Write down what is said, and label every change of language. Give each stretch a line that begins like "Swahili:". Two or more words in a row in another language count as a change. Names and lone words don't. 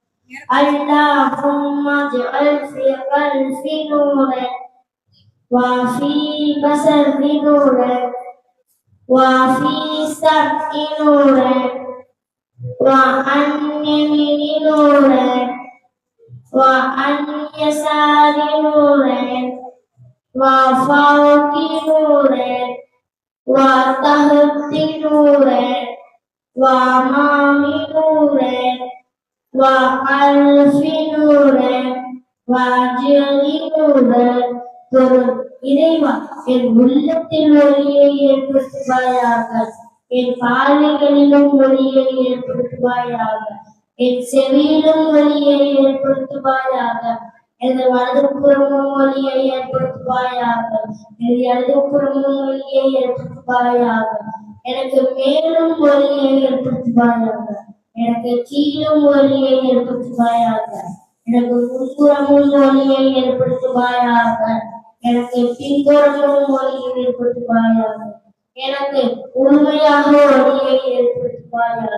Arabic: اللهم اجعل في قلبي نورا وفي بصري نورا وفي سمعي نورا وعن يميني نورا وعن يساري نورا وفوقي نورا وتحتي نورا وأمامي نورا وخلفي نورا وأجلي نورا.
Tamil: இறைவா, என் உள்ளத்தில் ஒளியை ஏற்படுத்துவாயாக, என் பார்வைகளிலும் ஒளியை ஏற்படுத்துவாயாக, என் செவியிலும் ஒளியை ஏற்படுத்துவாயாக, எனது வலதுபுறமும் ஒளியை ஏற்படுத்துவாயாக, எனது இடதுபுறமும் ஒளியை ஏற்படுத்துவாயாக, எனக்கு மேலும் ஒளியை ஏற்படுத்துவாயாக, எனக்கு கீழும் ஒளியை ஏற்படுத்துவாயாக, எனக்கு முன்புறமும் ஒளியை ஏற்படுத்துவாயாக, எனக்கு பின்புறமும் ஒளியை ஏற்படுத்துவாயாக, எனக்கு உண்மையாக ஒளியை ஏற்படுத்துவாயாக.